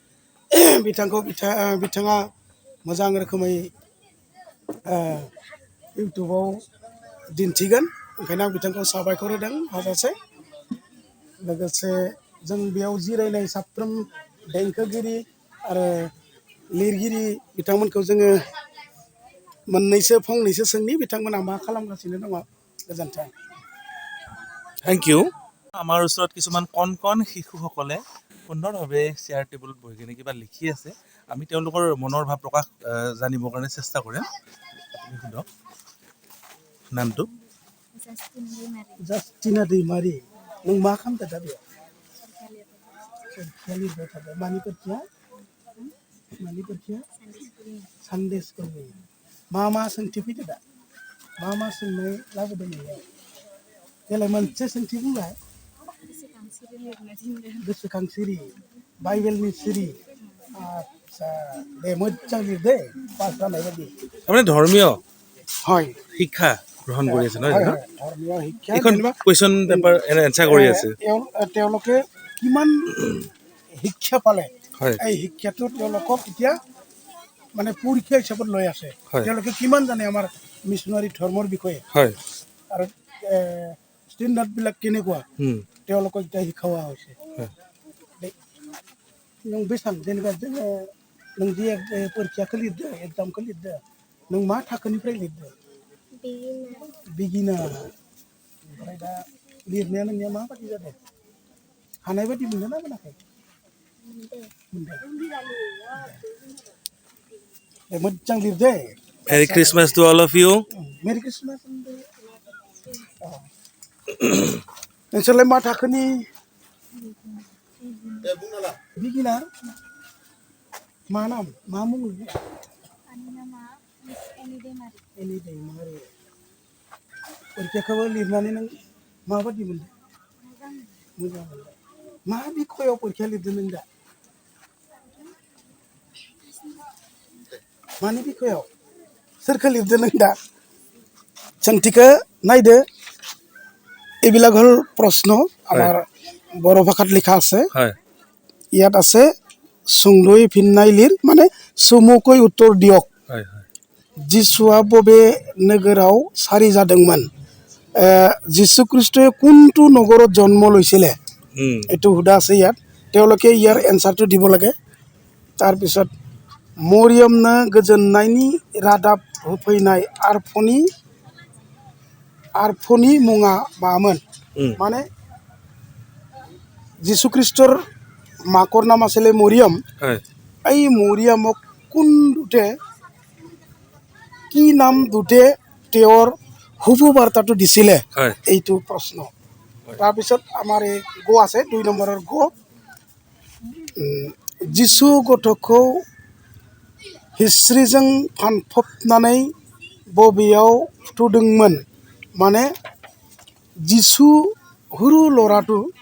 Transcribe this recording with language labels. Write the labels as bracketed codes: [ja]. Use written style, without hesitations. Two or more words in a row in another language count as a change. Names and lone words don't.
[brx] बिथाङा मोजां रोखोमै इउटुबाव दिन्थिगोन ओंखायनो आं बिथांखौ साबायखर होदों हाजासे लोगोसे जों बेयाव जिरायनाय साफ्रोम देंखोगिरि आरो लिरगिरि बिथांमोनखौ जोङो मोननैसो फंनैसो सोंनि बिथांमोना मा खालामगासिनो दङ गोजोन्थों [en] thank you [as] আমাৰ ওচৰত কিছুমান কণ কণ শিশুসকলে সুন্দৰভাৱে চেয়াৰ টেবুলত বহি কিনে কিবা লিখি আছে আমি তেওঁলোকৰ মনৰ ভাৱ প্ৰকাশ জানিবৰ কাৰণে চেষ্টা কৰিম আপুনি সোধক নামটো [brx] जास्टिना दैमारी नों मा खालामदो दा बेयाव लिरबाय थादों मानि फोरखिया सानडे स्कुलनि मा सोंथि फैदो दा मा सोंनाय लाबोदों नोङो देलाय मोनसे सोंथि बुंलाय गोसोखांसिरि बाइबेलनि सिरि आच्छा दे मोजां लिरदे पास जानाय बायदि [as] আপুনি ধৰ্মীয় হয় শিক্ষা গ্ৰহণ কৰি আছে নহয় জানো ধৰ্মীয় শিক্ষা এখন [en] question paper answer [as] কৰি আছে তেওঁলোকে কিমান শিক্ষা পালে হয় এই শিক্ষাটো তেওঁলোকক এতিয়া মানে পৰীক্ষা হিচাপত লৈ আছে তেওঁলোকে কিমান জানে আমাৰ মিছনাৰী ধৰ্মৰ বিষয়ে হয় আৰু ষ্টেণ্ডাৰ্ডবিলাক কেনেকুৱা তেওঁলোকক এতিয়া শিকোৱা হৈছে [brx] नों बेसां जेनेबा जोङो नों जे परिखाखौ लिरदो एग्जामखौ लिरदो नों मा थाखोनिफ्राय लिरदो बिगिनार ओमफ्राय दा लिरनाया नोंनिया माबादि जादों हानाय बादि मोनदों ना मोनाखै मोनदों मोजां लिरदे [en] Merry Christmas to all of you. Merry Christmas [brx] नोंसोरलाय मा थाखोनि बिगिनार मा नाम मा मुं एनि दैमारि परिखाखौबो लिरनानै नों माबादि मोनदों मोजां मोनदों मा बिखयाव परिखा लिरदों नों दा मानि बिखयाव सोरखौ लिरदों नों दा सोंथिखौ नायदो [as] এইবিলাক হ'ল প্ৰশ্ন আমাৰ বড়ো ভাষাত লিখা আছে ইয়াত আছে [brx] सुंद'यै फिननाय लिर माने चुमुकै उत्तर दियक जिसुआ बबे नोगोराव सारि जादोंमोन जिसु [as] ख्ৰীষ্টই কোনটো নগৰত জন্ম লৈছিলে এইটো সুধা আছে ইয়াত তেওঁলোকে ইয়াৰ এনসাৰটো দিব লাগে তাৰপিছত মৰিয়মनो [brx] गोजोननायनि रादाब होफैनाय आरफनि मुङा मामोन माने [as] যিশু খ্ৰীষ্টৰ মাকৰ নাম আছিলে মৰিয়ম এই মৰিয়মক কোন দুটে কি নাম দুটে তেওঁৰ শুভবাৰ্তাটো দিছিলে এইটো প্ৰশ্ন তাৰপিছত আমাৰ এই গো আছে 2 নম্বৰৰ গো যিশু [brx] गथ'खौ हिस्ट्रिजों फानफबनानै बबेयाव फुथुदोंमोन माने [as] যিশু সৰু ল'ৰাটো